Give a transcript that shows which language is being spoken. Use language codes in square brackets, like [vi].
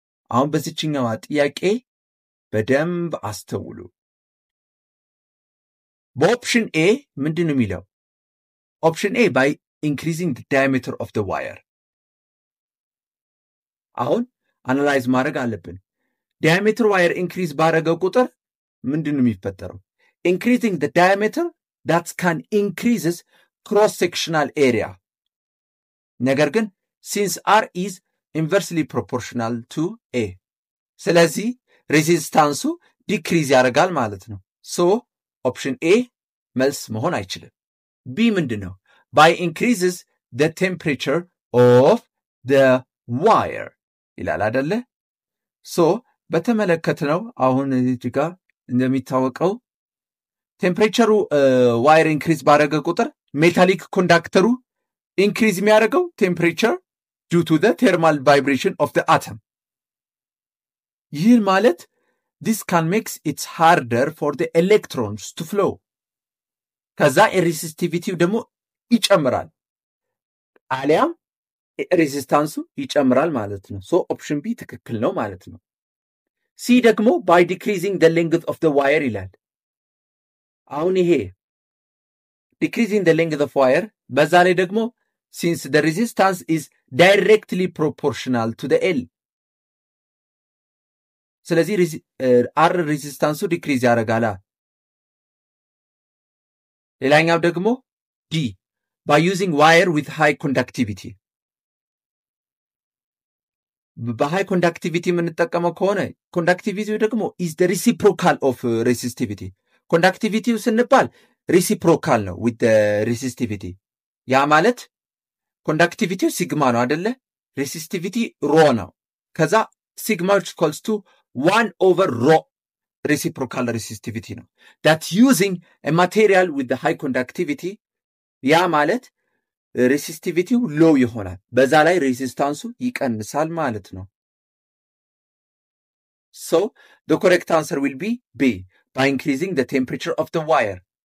[am] አሁን በዚህኛው ጥያቄ በደንብ አስተውሉ። በኦፕሽን ኤ ምንድነው የሚለው? [en] ኦፕሽን ኤ by increasing the diameter of the wire. [am] አሁን አናላይዝ ማድረግ አለብን። [en] diameter wire increase [am] ባረገው ቁጥር ምንድነው የሚፈጠረው? [en] increasing the diameter that can increases cross sectional area. [am] ነገር ግን [en] since R is inversely proportional to A [am] ስለዚህ ሬዚስታንሱ ዲክሪዝ ያደርጋል ማለት ነው። ሶ ኦፕሽን ኤ መልስ መሆን አይችልም። ቢ ምንድነው? [en] by increases the temperature of the wire [am] ይላል አይደለ? ሶ በተመለከተው አሁን እዚህ ጋር እንደሚታወቀው ቴምፕሬቸሩ ዋየር ኢንክሪዝ ባደረገ ቁጥር ሜታሊክ ኮንዳክተሩ ኢንክሪዝ የሚያደርገው ቴምፕሬቸር [en] due to the thermal vibration of the atom. [am] ይህ ማለት [en] this can make it harder for the electrons to flow. [am] ከዛ resistivity ደግሞ ይጨምራል አሊያም ሬዚስታንሱ ይጨምራል ማለት ነው። ሶ ኦፕሽን ቢ ትክክል ነው ማለት ነው። ሲ ደግሞ [en] by decreasing the length of the wire [am] ይላል። አሁን ይሄ [en] decreasing the length of wire [am] በዛ ላይ ደግሞ [en] since the resistance is directly proportional to the L [am] ስለዚህ R ሬዚስታንሱ ዲክሪዝ ያደርጋል። ሌላኛው ደግሞ [en] D by using wire with high conductivity [am] በሃይ ኮንዳክቲቪቲ የምንጠቀመው ከሆነ ኮንዳክቲቪቲው ደግሞ [en] is the reciprocal of resistivity [am] ኮንዳክቲቪቲው ስንባል reciprocal ነው [en] with the resistivity [am] ያ ማለት ኮንዳክቲቪቲው ሲግማ ነው አይደለ? ሬሲስቲቪቲ ሮ ነው። ከዛ ሲግማ [en] which equals to 1 over rho reciprocal resistivity ነው። that using a material with the high conductivity [am] ያ ማለት ሬሲስቲቪቲው ሎው ይሆናል። በዛ ላይ ሬዚስታንሱ ይቀንሳል ማለት ነው። [en] So the correct answer will be B by increasing the temperature of the wire.